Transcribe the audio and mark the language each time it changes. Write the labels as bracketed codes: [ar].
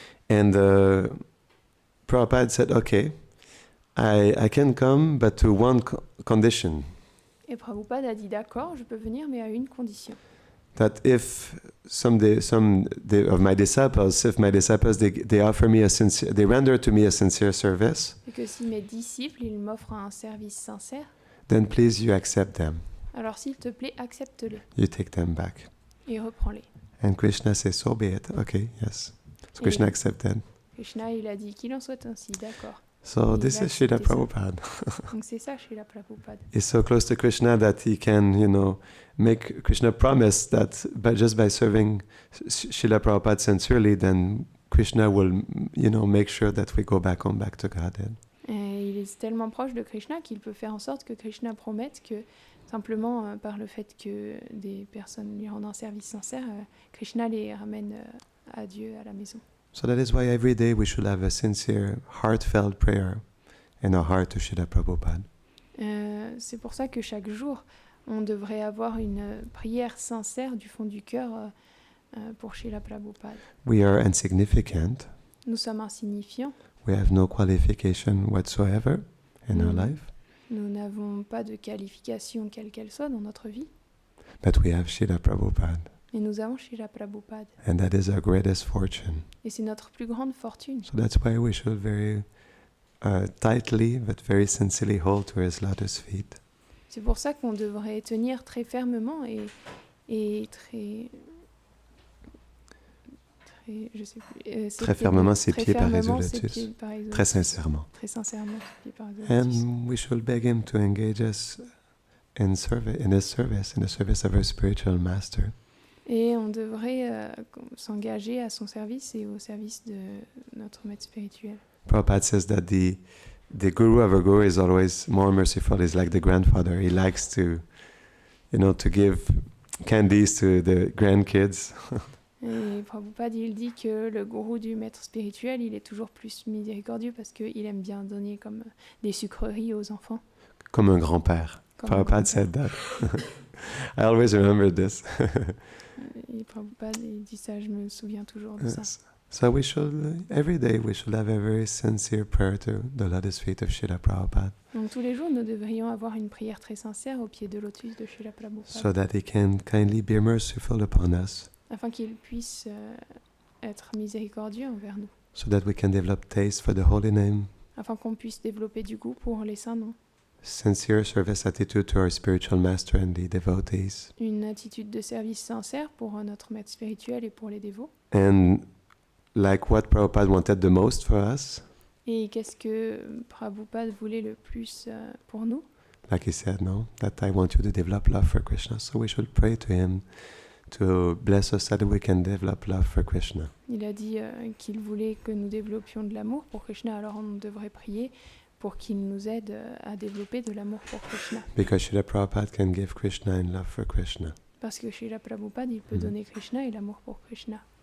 [en] And Prabhupada said, okay, I can come, but to one condition. [fr] Et Prabhupada a dit, d'accord, je peux venir, mais à une condition. [en] That if some of my disciples, they offer me they render to me a sincere service, [fr] Et que si mes disciples, ils m'offrent un service sincère, [en] then please you accept them. [fr] alors Alors s'il te plaît, accepte-les [en] You take them back. [fr] et reprends-les. [en] And Krishna says, so be it. Okay, yes. So Krishna accepted. [fr] Krishna, il a dit qu'il en soit ainsi, d'accord. [en] So [fr] Il [en] this [fr] a [en] is Srila [fr] accepté ça. [en] Prabhupada. [fr] Donc c'est ça, Srila Prabhupada. [en] He's so close to Krishna that he can, make Krishna promise that just by serving Srila Prabhupada sincerely, then Krishna will, make sure that we go back home, back to Godhead. [fr] Et il est tellement proche de Krishna qu'il peut faire en sorte que Krishna promette que simplement par le fait que des personnes lui rendent un service sincère, Krishna les ramène à Dieu, à la maison. [en] So that is why every day we should have a sincere, heartfelt prayer in our heart to Srila Prabhupada. [fr] C'est pour ça que chaque jour, on devrait avoir une prière sincère du fond du cœur pour Srila Prabhupada. [en] We are insignificant. [fr] Nous sommes insignifiants. [en] We have no qualification whatsoever in our life. [fr] Nous n'avons pas de qualification quelle qu'elle soit dans notre vie. [en] But we have Srila Prabhupada. [fr] Et nous avons Srila Prabhupada. [en] And that is our greatest fortune. [fr] Et c'est notre plus grande fortune. [en] So that's why we should very tightly but very sincerely hold to his lotus feet. [fr] C'est pour ça qu'on devrait tenir très fermement et très je sais plus, Très fermement ses pieds par les lotus. lotus. Très sincèrement. Très sincèrement ses pieds par les lotus. [en] And we should beg him to engage us in his service, in the service of our spiritual master. [fr] Et on devrait s'engager à son service et au service de notre maître spirituel. [en] Prabhupada says that the guru of a guru is always more merciful. He's like the grandfather. He likes to, to give candies to the grandkids. [fr] Et Prabhupada, il dit que le gourou du maître spirituel, il est toujours plus miséricordieux parce qu'il aime bien donner comme des sucreries aux enfants. Comme un grand-père. [en] Prabhupada said that. I always remember this. [fr] Et Prabhupada, il dit ça, je me souviens toujours de ça. [en] So we should, every day, we should have a very sincere prayer to the lotus feet of Srila Prabhupada. [fr] Donc tous les jours, nous devrions avoir une prière très sincère au pied de lotus de Srila Prabhupada. [en] So that he can kindly be merciful upon us. [fr] Afin qu'il puisse être miséricordieux envers nous. [en] So that we can develop taste for the holy name. [fr] Afin qu'on puisse développer du goût pour les saints noms. [en] Sincere service attitude to our spiritual master and the devotees. [fr] Une attitude de service sincère pour notre maître spirituel et pour les dévots. [en] And like what Prabhupada wanted the most for us. [fr] Et qu'est-ce que Prabhupada voulait le plus pour nous? [en] Like he said, no, that I want you to develop love for Krishna. So we should pray to him to bless us so that we can develop love for Krishna. [fr] Il a dit qu'il voulait que nous développions de l'amour pour Krishna, alors on devrait prier pour qu'il nous aide à développer de l'amour pour Krishna. [en] Because Srila Prabhupada can give Krishna and love for Krishna. [fr] Parce que Srila Prabhupada, il peut donner Krishna et l'amour pour Krishna.